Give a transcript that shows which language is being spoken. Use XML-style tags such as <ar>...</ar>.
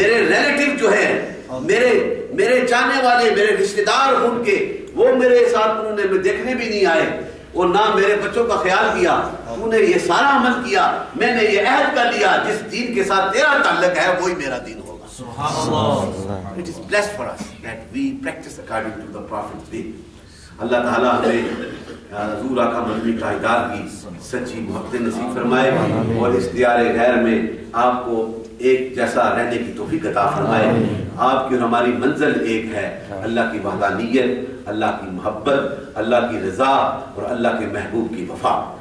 <ur>میرے ریلیٹیو جو ہے, میرے چاہنے والے, میرے رشتے دار ان کے, وہ میرے ساتھ انہوں نے دیکھنے بھی نہیں آئے اور نہ میرے بچوں کا خیال کیا. تو نے یہ سارا عمل کیا, میں نے یہ عہد کر لیا جس دین کے ساتھ تیرا تعلق ہے وہی میرا دین ہوگا.</ur> <en>It is blessed for us that we practice according to the Prophet's way.</en> <ur>اللہ تعالیٰ ہمیں حضور آقا مدنی تاجدار کی سچی محبت نصیب فرمائے اور اس دیار غیر میں آپ کو ایک جیسا رہنے کی توفیق عطا فرمائے. آپ کی اور ہماری منزل ایک ہے, اللہ کی وحدانیت, اللہ کی محبت, اللہ کی رضا اور اللہ کے محبوب کی وفا.</ur>